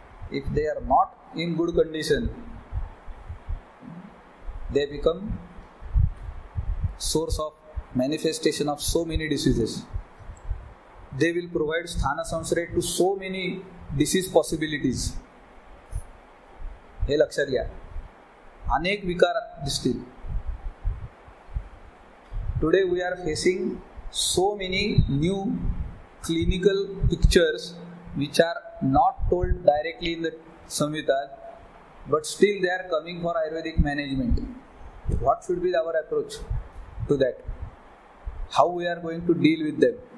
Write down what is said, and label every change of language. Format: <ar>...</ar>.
<en>If they are not in good condition, they become source of manifestation of so many diseases. They will provide sthana samsare to so many disease possibilities.</en> <mr>हे लक्षात घ्या, अनेक विकार दिसतील.</mr> <en>Today we are facing so many new clinical pictures which are not told directly in the Samhita, but still they are coming for Ayurvedic management. What should be our approach to that? How we are going to deal with them?</en>